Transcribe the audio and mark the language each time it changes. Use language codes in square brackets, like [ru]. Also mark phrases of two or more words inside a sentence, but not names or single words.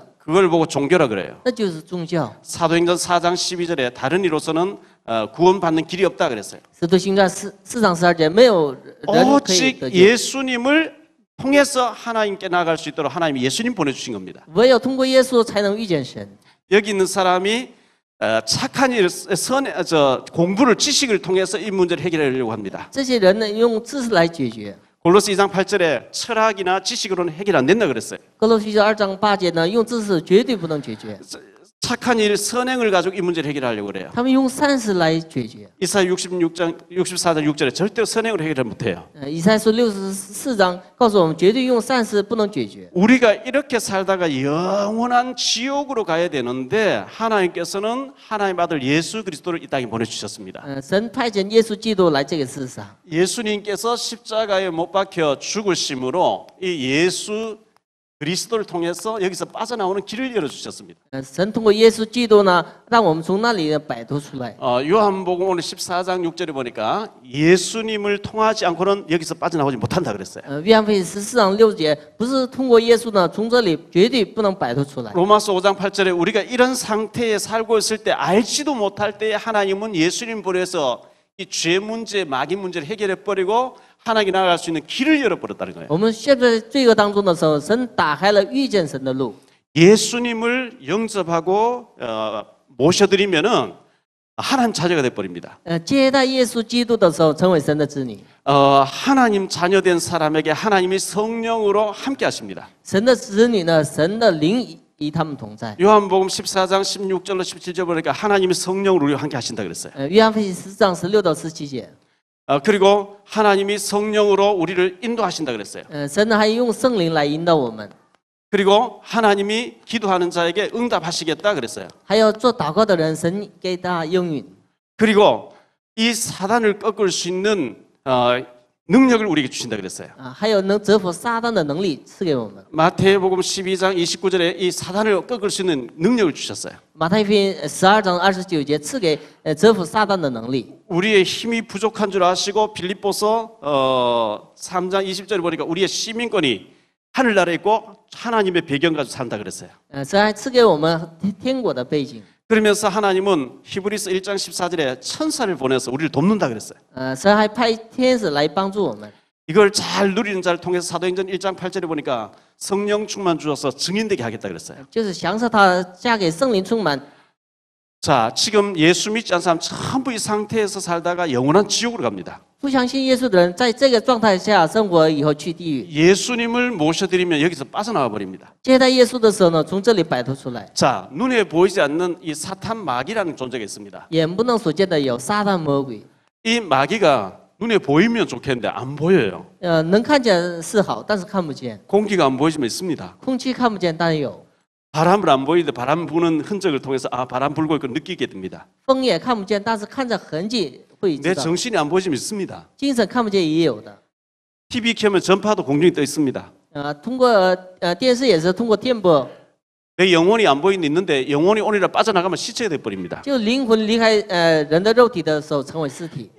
[ko] 그걸 보고 종교라 그래요. [zh] 那就是宗教。 [ko] 사도행전 4장 12절에 다른 이로서는 구원받는 길이 없다 그랬어요. [zh] 使徒行传4章12节，没有人可以 [ko] 오직 [zh] 得救， [ko] 예수님을 통해서 하나님께 나아갈 수 있도록 하나님이 예수님 보내주신 겁니다. [zh] 唯有通过耶稣才能遇见神。 [ko] 여기 있는 사람이 착한 일, 공부를 지식을 통해서 이 문제를 해결하려고 합니다. [zh] 这些人呢，用知识来解决。 [ko] 골로새 2장 8절에 철학이나 지식으로는 해결 안 된다 그랬어요. [zh] 哥罗西书2章8节呢，用知识绝对不能解决， [ko] 착한 일, 선행을 가지고 이 문제를 해결하려고 그래요. [zh] 他们用善事来解决。 [ko] 이사야 64장 6절에 절대 선행으로 해결을 못해요. [zh] 以赛亚书64章告诉我们，绝对用善事不能解决。 [ko] 우리가 이렇게 살다가 영원한 지옥으로 가야 되는데 하나님께서는 하나님 아들 예수 그리스도를 이 땅에 보내주셨습니다. [zh] 神派遣耶稣基督来这个世上， [ko] 예수님께서 십자가에 못 박혀 죽으심으로 이 예수 그리스도를 통해서 여기서 빠져나오는 길을 열어주셨습니다. [zh] 神通过耶稣基督呢，让我们从那里摆脱出来。 [ko] 요한복음 오늘 14장 6절에 보니까 예수님을 통하지 않고는 여기서 빠져나오지 못한다 그랬어요. [zh] 约翰福音14章6节，不是通过耶稣呢，从这里绝对不能摆脱出来。 [ko] 로마서 5장 8절에 우리가 이런 상태에 살고 있을 때 알지도 못할 때에 하나님은 예수님 보내서 이 죄 문제, 마귀 문제를 해결해 버리고 하나님께 나아갈 수 있는 길을 열어버렸다는 거예요. [zh] 我们陷在罪恶当中的时候，神打开了遇见神的路。 [ko] 예수님을 영접하고 모셔드리면은 하나님 자녀가 돼 버립니다. [zh] 接待耶稣基督的时候，成为神的子女。 [ko] 하나님 자녀된 사람에게 하나님이 성령으로 함께 하십니다. [zh] 神的子女呢，神的灵与他们同在。 [ko] 요한복음 14장 16절로 17절 보니까 하나님이 성령으로 우리와 함께 하신다 그랬어요. [zh] 约翰福音10章16到17节， [ko] 그리고 하나님이 성령으로 우리를 인도하신다 그랬어요. [zh] 神呢还用圣灵来引导我们， [ko] 그리고 하나님이 기도하는 자에게 응답하시겠다 그랬어요. [zh] 还有做祷告的人，神给他应允。 [ko] 그리고 이 사단을 꺾을 수 있는 능력을 우리에게 주신다 그랬어요. [zh] 还有能折服撒旦的能力赐给我们。 [ko] 마태복음 12장 29절에 이 사단을 꺾을 수 있는 능력을 주셨어요. [zh] 马太福音12章29节赐给折服撒旦的能力。 [ko] 우리의 힘이 부족한 줄 아시고 빌립보서 3장 20절에 보니까 우리의 시민권이 하늘나라에 있고 하나님의 배경 가지고 산다 그랬어요. [zh] 神还赐给我们天国的背景。 [ko] 그러면서 하나님은 히브리서 1장 14절에 천사를 보내서 우리를 돕는다 그랬어요. [zh] 神还派天使来帮助我们。 [ko] 이걸 잘 누리는 자를 통해서 사도행전 1장 8절에 보니까 성령 충만 주어서 증인되게 하겠다 그랬어요. [zh] 就是享受他嫁给圣灵充满。 [ko] 자, 지금 예수 믿지 않는 사람 전부 이 상태에서 살다가 영원한 지옥으로 갑니다. [zh] 不相信耶稣的人，在这个状态下生活以后去地狱。 [ko] 예수님을 모셔드리면 여기서 빠져나와 버립니다. [zh] 接待耶稣的时候呢，从这里摆脱出来。 [ko] 자, 눈에 보이지 않는 이 사탄 마귀라는 존재가 있습니다. [zh] 眼不能所见的有撒旦魔鬼， [ko] 이 마귀가 눈에 보이면 좋겠는데 안 보여요. [zh] 能看见是好，但是看不见。 [ko] 공기가 안 보이지만 있습니다. [zh] 空气看不见，但有； [ko] 바람을 안 보이는데 바람 부는 흔적을 통해서 아 바람 불고 있고 느끼게 됩니다. [zh] 风也看不见，但是看着痕迹会 [ko] 내 [zh] 知道。 [ko] 정신이 안 보이지만 있습니다. [zh] 精神看不见也有的。 [ko] TV 켜면 전파도 공중에 떠 있습니다. [zh] 通过电视也是通过电波， [ko] 내 영혼이 안 보이는 있는데 영혼이 오늘이라 빠져나가면 시체가 돼 버립니다. [zh] 就灵魂离开人的肉体的时候成为尸体。